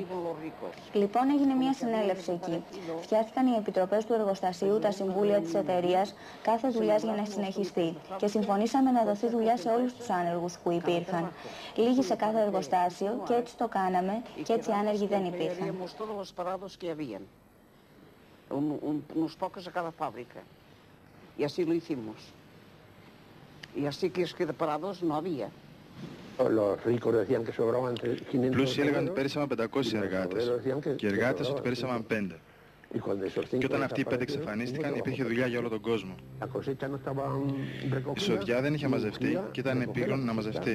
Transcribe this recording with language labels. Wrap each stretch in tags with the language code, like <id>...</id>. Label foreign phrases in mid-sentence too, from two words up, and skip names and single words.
<el>Λοιπόν, έγινε μια συνέλευση εκεί. Φτιάχτηκαν οι επιτροπές του εργοστασίου, τα συμβούλια της εταιρείας, κάθε δουλειάς για να συνεχιστεί. Και συμφωνήσαμε να δοθεί δουλειά σε όλους τους άνεργους που υπήρχαν. Λίγοι σε κάθε εργοστάσιο και έτσι το κάναμε και έτσι άνεργοι δεν υπήρχαν.</el> <es>Unos pocos a cada fábrica. Y así lo hicimos. Y así que es que de parados no había.</es> <el>Πλούσιοι έλεγαν ότι πέρυσαμε 500 εργάτες και οι εργάτες ότι πέρυσαμε 5. Και όταν αυτοί οι 5 εξαφανίστηκαν υπήρχε δουλειά για όλο τον κόσμο. Η σοδιά δεν είχε μαζευτεί και ήταν επίγον να μαζευτεί.</el>